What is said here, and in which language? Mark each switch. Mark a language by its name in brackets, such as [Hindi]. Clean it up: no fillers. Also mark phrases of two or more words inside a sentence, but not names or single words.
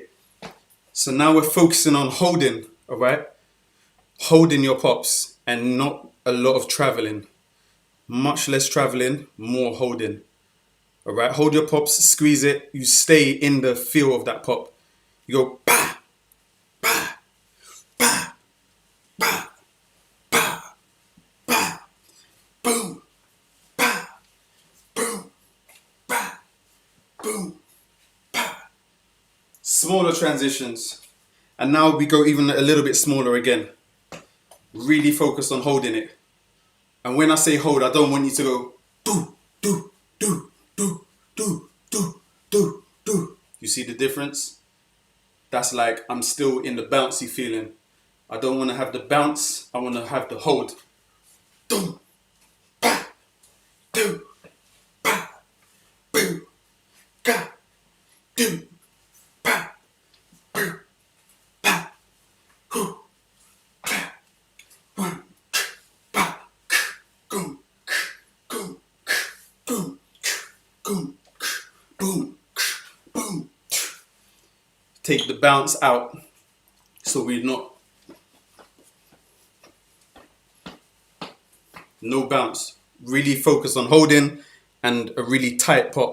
[English] So now we're focusing on holding, all right? Holding your pops and not a lot of traveling. Much less traveling, more holding. All right, hold your pops, squeeze it. You stay in the feel of that pop. You go ba, ba, ba, ba, ba, ba, boom, ba, boom, ba, boom, ba. Smaller transitions. And now we go even a little bit smaller again. Really focus on holding it. And when I say hold, I don't want you to go do, do, do, do, do, do, do, do. You see the difference? That's like I'm still in the bouncy feeling. I don't want to have the bounce. I want to have the hold. Do, ba, do, ba, boo, ga, do, ba, boo, ba, hoo, ga, one, ba, goom, goom, goom, goom, boom, boom. Take the bounce out so we're not. No bounce. Really focus on holding and a really tight pop.